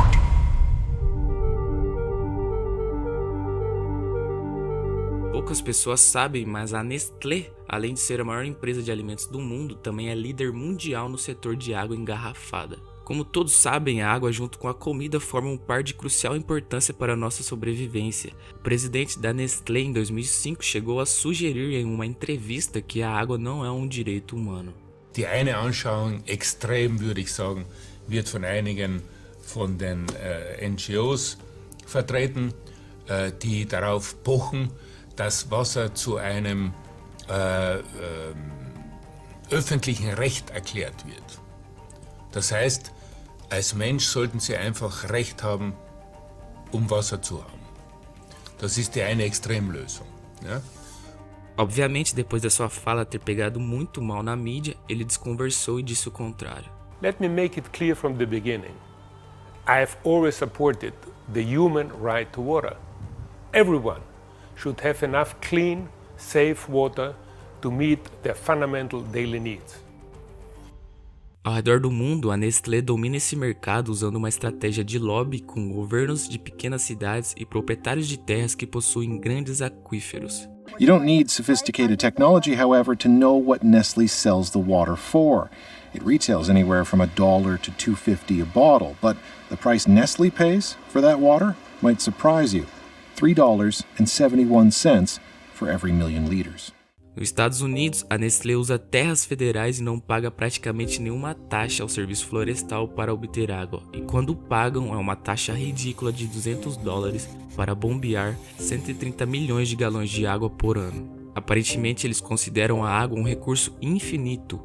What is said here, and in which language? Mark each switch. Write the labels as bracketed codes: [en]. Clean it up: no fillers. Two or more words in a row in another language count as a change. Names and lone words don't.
[pt] Poucas pessoas sabem, mas a Nestlé, além de ser a maior empresa de alimentos do mundo, também é líder mundial no setor de água engarrafada. Como todos sabem, a água junto com a comida formam um par de crucial importância para a nossa sobrevivência. O presidente da Nestlé em 2005 chegou a sugerir em uma entrevista que a água não é um direito humano. [de] Die eine Anschauung, extrem würde ich sagen, wird von einigen von den NGOs vertreten, die darauf pochen, dass Wasser zu einem öffentlichen Recht erklärt wird. Das heißt, als Mensch sollten Sie einfach Recht haben, Wasser zu haben. Das ist die eine Extremlösung. Ja? [pt] Obviamente, depois da sua fala ter pegado muito mal na mídia, ele desconversou e disse o contrário. [en] Let me make it clear from the beginning. I have always supported the human right to water. Everyone should have enough clean, safe water to meet their fundamental daily needs. [pt] Ao redor do mundo, a Nestlé domina esse mercado usando uma estratégia de lobby com governos de pequenas cidades e proprietários de terras que possuem grandes aquíferos. [en] You don't need sophisticated technology, however, to know what Nestle sells the water for. It retails anywhere from $1 to $2.50 a bottle, but the price Nestle pays for that water might surprise you. $3.71 for every million liters. [pt] Nos Estados Unidos, a Nestlé usa terras federais e não paga praticamente nenhuma taxa ao serviço florestal para obter água. E quando pagam, é uma taxa ridícula de $200 para bombear 130 milhões de galões de água por ano. Aparentemente, eles consideram a água um recurso infinito.